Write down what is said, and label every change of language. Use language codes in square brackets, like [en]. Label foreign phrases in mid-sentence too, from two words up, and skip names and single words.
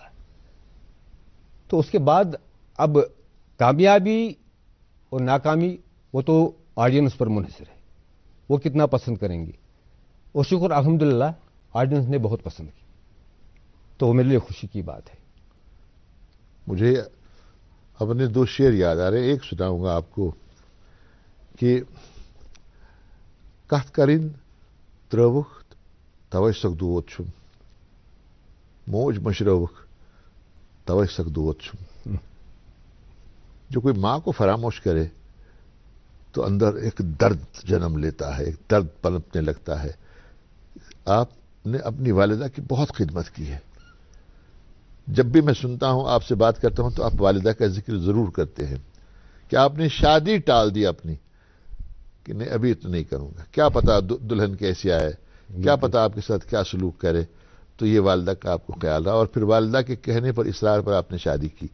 [ur] تو اس کے بعد اب کامیابی اور ناکامی وہ تو آڈینس پر منحصر ہے، وہ کتنا پسند کریں گے، اور شکر الحمدللہ آڈینس نے بہت پسند کی، تو وہ میرے لیے خوشی کی بات ہے۔ مجھے اپنے 2 شعر یاد آ رہے ہیں، ایک سناؤں گا آپ کو کہ [ks] کتھ کرن تروخ توے سک دود چھم، موج مشروخ توے سک دود چھم۔ [ur] جو کوئی ماں کو فراموش کرے تو اندر ایک درد جنم لیتا ہے، ایک درد پنپنے لگتا ہے۔ آپ نے اپنی والدہ کی بہت خدمت کی ہے، جب بھی میں سنتا ہوں، آپ سے بات کرتا ہوں، تو آپ والدہ کا ذکر ضرور کرتے ہیں کہ آپ نے شادی ٹال دی اپنی، کہ نہیں ابھی تو نہیں کروں گا، کیا پتا دلہن کیسی آئے، کیا پتا آپ کے ساتھ کیا سلوک کرے، تو یہ والدہ کا آپ کو خیال رہا، اور پھر والدہ کے کہنے پر، اصرار پر آپ نے شادی کی۔